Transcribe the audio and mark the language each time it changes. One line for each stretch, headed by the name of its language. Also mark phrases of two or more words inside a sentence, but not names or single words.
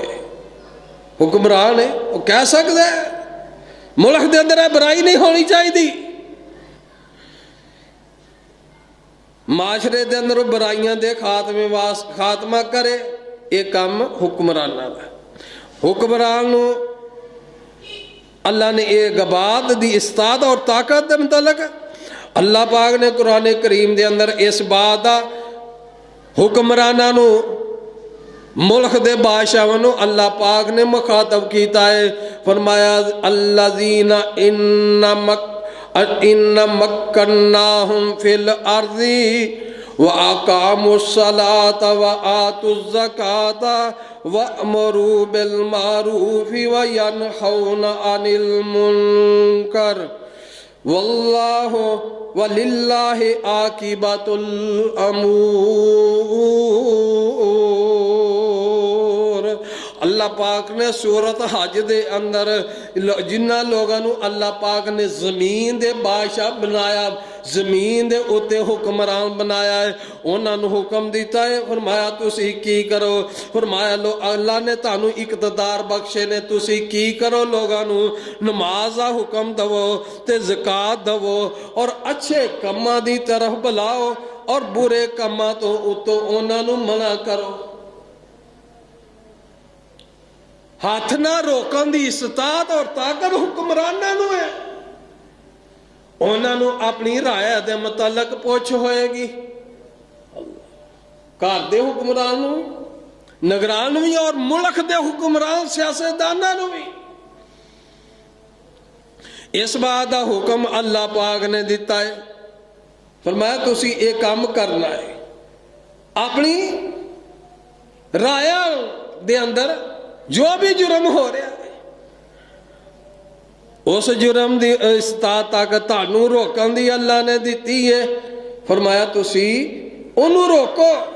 Punjabi: حکمران ہے وہ کہہ سکتا ہے ملک دے اندر برائی نہیں ہونی چاہیے، معاشرے دے اندر برائیاں دے خاتمہ کرے، یہ کام حکمرانہ دا۔ حکمران نو اللہ نے ایک بات دی استطاعت اور طاقت دے متعلق اللہ پاک نے قرآن کریم دے اندر اس بات دا حکمرانہ نو ملک دے بادشاہاں نو اللہ پاک نے مخاطب کیتا ہے۔
Arabic: فرمایا الذین ان مکناہم فی الارض وَأَقَامُوا الصَّلَاةَ وَآتُوا الزَّكَاةَ وَأْمُرُوا بِالْمَعْرُوفِ وَيَنْهَوْنَ عَنِ الْمُنْكَرِ واللہ وللہ عاقبۃ الامور۔
Punjabi: اللہ پاک نے سورت حج دے اندر جنہ لوگاں نو اللہ پاک نے زمین دے بادشاہ بنایا، زمین دے اتے حکمران بنایا ہے، انہاں نو حکم دیتا ہے، فرمایا تسی کی کرو، فرمایا لو اللہ نے تانوں اقتدار بخشے نے، تسی کی کرو، لوگاں نو نماز دا حکم دو تے زکات دو اور اچھے کماں دی طرف بلاؤ اور برے کماں تو اتو انہاں نو منع کرو۔ ہاتھ نہ روکن دی استطاعت اور طاقت حکمراناں نو ہے، انہاں نو اپنی رائے دے متعلق پوچھ ہوئے گی، گھر دے حکمران نو، نگران بھی اور ملک دے حکمران سیاستداناں نو بھی۔ اس بات دا حکم اللہ پاک نے دیتا ہے، فرمایا تسی ایک کام کرنا ہے، اپنی رائے دے اندر جو بھی جرم ہو رہا ہے اس جرم دی استطاعت طاقت تانوں روکن دی اللہ نے دیتی ہے، فرمایا تسی انہوں روکو۔